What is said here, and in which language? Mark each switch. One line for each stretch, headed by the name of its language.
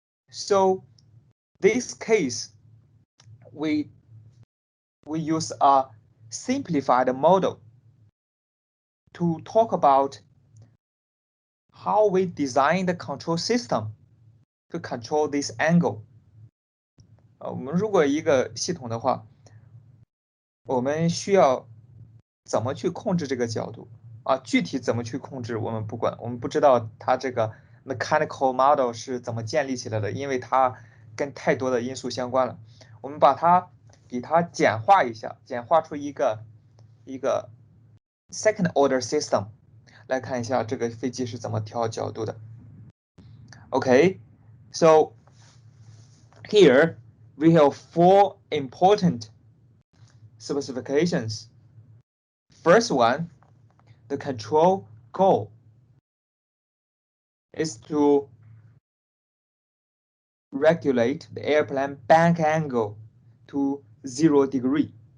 English: So this case, we use a simplified model to talk about how we design the control system to control this angle.
Chinese: 我们如果一个系统的话，我们需要怎么去控制这个角度具体怎么去控制我们不管，我们不知道它这个 mechanical model 是怎么建立起来的，因为它跟太多的因素相关了。我们给它简化一下，简化出一个 second order system 来看一下这个飞机是怎么调角度的。
English: Okay, so here we have 4 important specifications. First one, the control goal is to regulate the airplane bank angle to 0 degree.